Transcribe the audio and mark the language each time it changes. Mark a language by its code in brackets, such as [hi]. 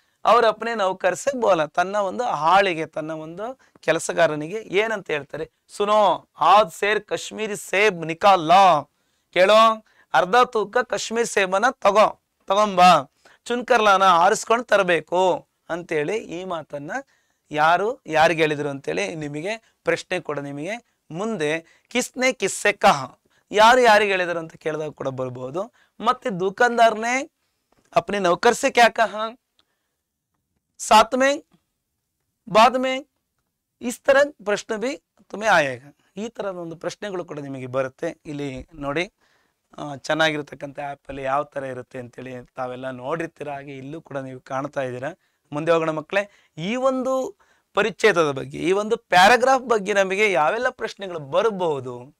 [kn] ಅವ್ರ ಅಪ್ಪನೇ [hi] ನೌಕರ್ ಸೆ ಬೋಲ, [kn] ತನ್ನ ಒಂದು ಆಳಿಗೆ, ತನ್ನ ಒಂದು ಕೆಲಸಗಾರನಿಗೆ ಏನಂತ ಹೇಳ್ತಾರೆ, [hi] ಸುನೋ ಆದ್ ಸೇರ್ ಕಾಶ್ಮೀರಿ ಸೇಬ್ ನಿಕಾಲ್ಲ, [kn] ಕೇಳೋ ಅರ್ಧ ತೂಕ ಕಾಶ್ಮೀರ್ ಸೇಬನ ತಗೊಂಬ, ಚುನ್ಕರ್ಲಾನ ಆರಿಸ್ಕೊಂಡು ತರಬೇಕು ಅಂತೇಳಿ ಈ ಮಾತನ್ನ ಯಾರಿಗೆ ಹೇಳಿದ್ರು ಅಂತೇಳಿ ನಿಮಗೆ ಪ್ರಶ್ನೆ ಕೂಡ ನಿಮಗೆ ಮುಂದೆ [hi] ಕಿಸ್ನೆ ಕಿಸ್ಸೆ ಕಹ, [kn] ಯಾರಿಗೆ ಹೇಳಿದ್ರು ಅಂತ ಕೇಳಿದಾಗ ಕೂಡ ಬರ್ಬೋದು. [hi] ಮತ್ತೆ ದುಕಾನ್ದಾರ್ನೇ अपने नौकर से क्या कहा, साथ में बाद में, इस तरह प्रश्न भी तुम्हें आएगा. [kn] ಈ ತರದ ಒಂದು ಪ್ರಶ್ನೆಗಳು ಕೂಡ ನಿಮಗೆ ಬರುತ್ತೆ. ಇಲ್ಲಿ ನೋಡಿ ಚೆನ್ನಾಗಿರ್ತಕ್ಕಂಥ ಆ್ಯಪಲ್ಲಿ ಯಾವ ಥರ ಇರುತ್ತೆ ಅಂತೇಳಿ ತಾವೆಲ್ಲ ನೋಡಿರ್ತೀರ, ಹಾಗೆ ಇಲ್ಲೂ ಕೂಡ ನೀವು ಕಾಣ್ತಾ ಇದ್ದೀರಾ. ಮುಂದೆ ಹೋಗೋಣ ಮಕ್ಕಳೇ. ಈ ಒಂದು ಪರಿಚ್ಛೇದದ ಬಗ್ಗೆ, ಈ ಒಂದು ಪ್ಯಾರಾಗ್ರಾಫ್ ಬಗ್ಗೆ ನಮಗೆ ಯಾವೆಲ್ಲ ಪ್ರಶ್ನೆಗಳು ಬರಬಹುದು.